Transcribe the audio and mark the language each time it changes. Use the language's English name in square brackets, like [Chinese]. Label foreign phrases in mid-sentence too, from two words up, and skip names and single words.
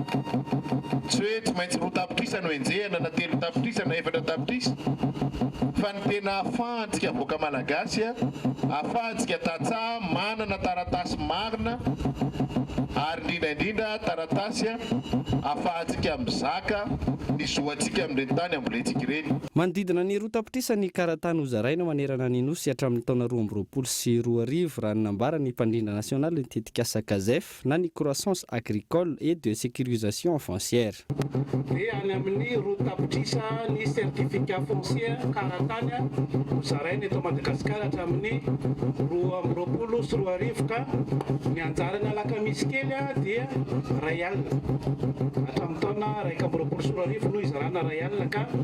[Malagasy] Tsy hoe tsy maintsy 2 tapitrisa no enjehana na 3 tapitrisa na 4 tapitrisa fa ny tena ahafahantsika avoaka malagasy ahafahantsika tatsaha manana taratasy marina ary indrindra taratasy ahafahantsika mizaka ny zoantsika amin'ireny tany ambolentsika ireny. Manodidina ny 2 tapitrisa ny karatany hozaraina manerana ny nosy hatramin'ny taona 2020 sy 2020 raha nambara ny mpandrindra nasionaly ny tetikasa Kazef na ny [French] croissance agricole et de sécurisation foncière. [Malagasy] Dia any amin'ny 2 tapitrisa ny [French] certificat foncier [Malagasy] karatany hozaraina eto Madagasikara hatramin'ny 2020 sy 2020 ka ny anjarany Lakamisy kely dia ray alina hatramin'ny taona 2020 sy 2020 no izarana ray alina ka